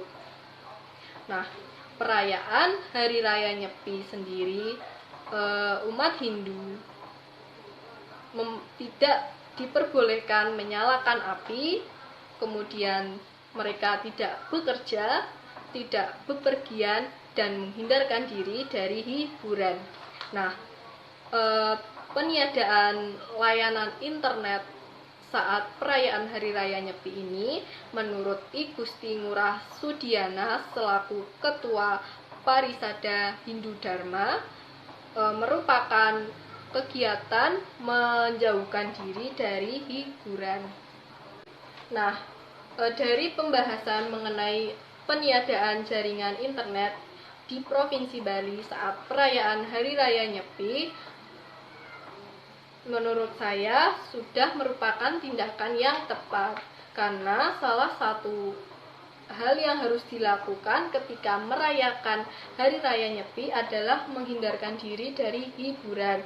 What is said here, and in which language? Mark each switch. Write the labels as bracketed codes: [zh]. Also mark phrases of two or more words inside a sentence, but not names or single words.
[id] Nah, perayaan Hari Raya Nyepi sendiri umat Hindu tidak diperbolehkan menyalakan api, kemudian mereka tidak bekerja, tidak bepergian, dan menghindarkan diri dari hiburan. Nah, peniadaan layanan internet saat perayaan Hari Raya Nyepi ini, menurut I Gusti Ngurah Sudiana selaku Ketua Parisada Hindu Dharma, merupakan kegiatan menjauhkan diri dari hiburan. Nah, dari pembahasan mengenai peniadaan jaringan internet di Provinsi Bali saat perayaan Hari Raya Nyepi, menurut saya sudah merupakan tindakan yang tepat karena salah satu hal yang harus dilakukan ketika merayakan Hari Raya Nyepi adalah menghindarkan diri dari hiburan.